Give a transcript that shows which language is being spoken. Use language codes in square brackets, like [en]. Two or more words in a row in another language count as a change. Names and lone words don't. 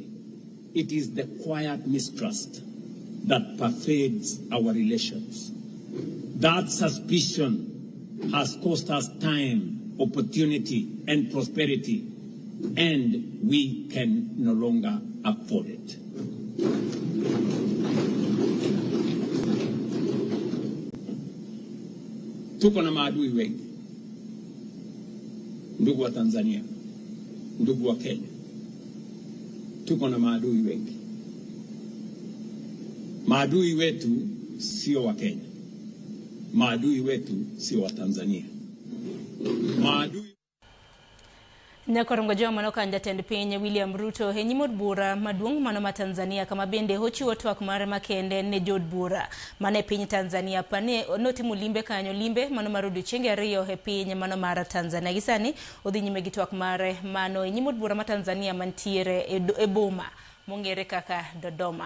[en] It is the quiet mistrust that pervades our relations. That suspicion has cost us time, opportunity, and prosperity, and we can no longer afford it. [sw] Tuko na maadui wengi, ndugu wa Tanzania, ndugu wa Kenya. Tuko na maadui wengi. Maadui wetu sio wa Kenya. Maadui wetu sio wa Tanzania. Maadui [luo] Nyakorongojo manoka jatend piny William Ruto henyimod bura maduong' mano ma Tanzania kama bende hochiwo twak mare makende ne jod bura mane piny Tanzania pane notimo limbe kanyo limbe mano mar odiochienge 2 e piny mano mar Tanzania. Gisani odhi nyime gi twak mare mano henyimod bura ma Tanzania mantiere e boma mongere kaka Dodoma.